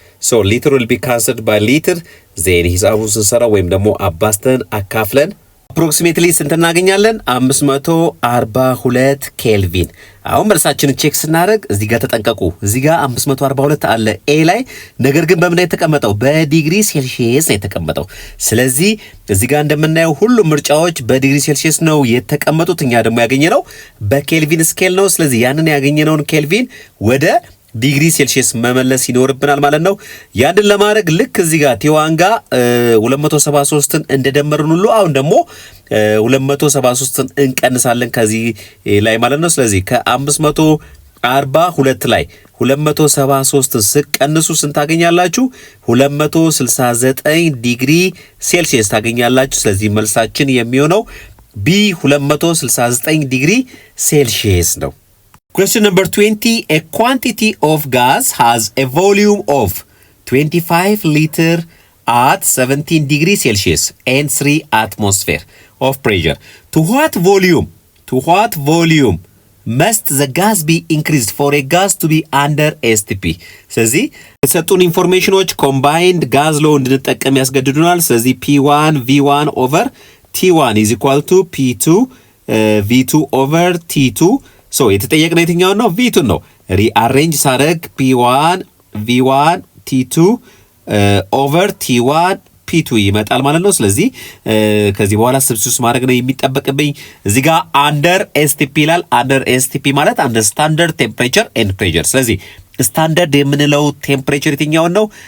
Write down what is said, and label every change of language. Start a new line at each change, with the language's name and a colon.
English: So liter will be cancelled by liter.
Amharic: then ሂሳቡን ስንሰራ ወይም ደግሞ አባስተን አካፍለን አፕሮክሲሜትሊ ስንት እናገኛለን? 542 ኬልቪን። አሁን መልሳችንን ቼክ ስናደርግ እዚህ ጋር ተጠንቀቁ። እዚህ ጋር 542 አለ ኤ ላይ፣ ነገር ግን በምን ላይ የተቀመጠው? በዲግሪ ሴልሺየስ ነው የተቀመጠው። ስለዚህ እዚህ ጋር እንደምናየው ሁሉም ምርጫዎች በዲግሪ ሴልሺየስ ነው የተቀመጡት። እኛ ደግሞ ያገኘነው በኬልቪን ስኬል ነው። ስለዚህ ያንን ያገኘነውን ኬልቪን ወደ ዲግሪ ሴልሺየስ መመለስ ይኖርብናል ማለት ነው። ያንን ለማድረግ ልክ እዚህ ጋር ቲዋን ጋር 273ን እንደደመርን ሁሉ አሁን ደግሞ 273ን እንቀንሳለን ከዚህ ላይ ማለት ነው። ስለዚህ ከ542 ላይ 273ን ስቀንሱ ስንት ታገኛላችሁ? 269 ዲግሪ ሴልሺየስ ታገኛላችሁ። ስለዚህ መልሳችን የሚሆነው ቢ 269 ዲግሪ ሴልሺየስ ነው።
English: Question number 20. A quantity of gas has a volume of 25 liter at 17 degrees Celsius and 3 atmosphere of pressure. To what volume must the gas be increased for a gas to be under STP?
Amharic: ስለዚህ የተሰጡን ኢንፎርሜሽኖች ኮምባይንድ ጋዝ ሎ እንድንጠቀም ያስገድዱናል። ስለዚህ
English: P1 V1 over T1 is equal to P2 V2 over T2.
Amharic: ሶ የተጠየቅነው የትኛውን ነው? V2 ነው። ሪአሬንጅ ሳደርግ
English: P1 V1 T2 ኦቨር T1
Amharic: ፒቱ ይመጣል ማለት ነው። ስለዚህ ከዚህ በኋላ ስብስብ ማድረግ ነው የሚጠበቅብኝ። እዚህ ጋር አንደር ኤስቲፒ ይላል። አንደር ኤስቲፒ ማለት አንደር ስታንዳርድ ቴምፕሬቸር ኤንድ ፕሬሸር። ስለዚህ ስታንዳርድ የምንለው ቴምፕሬቸር የትኛውን ነው?